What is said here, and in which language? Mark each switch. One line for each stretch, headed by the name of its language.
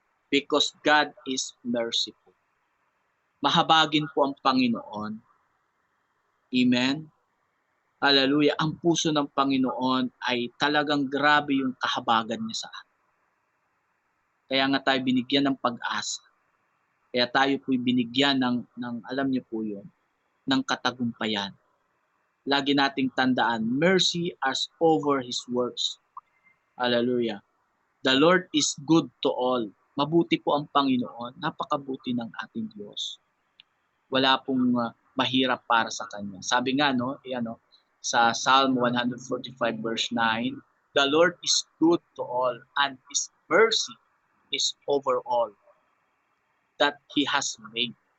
English: Because God is merciful.
Filipino: Mahabagin po ang Panginoon. Amen. Hallelujah. Ang puso ng Panginoon ay talagang grabe yung kahabagan niya sa atin. Kaya nga tayo binigyan ng pag-asa. Kaya tayo po'y binigyan ng alam niyo po yun, ng katagumpayan. Lagi nating tandaan,
English: mercy as over His works. Hallelujah. The Lord is good to all.
Filipino: Mabuti po ang Panginoon. Napakabuti ng ating Diyos. Wala pong mahirap para sa Kanya. Sabi nga, sa
English: Psalm 145 verse 9, "The Lord is good to all, and His mercy is over all that He has made."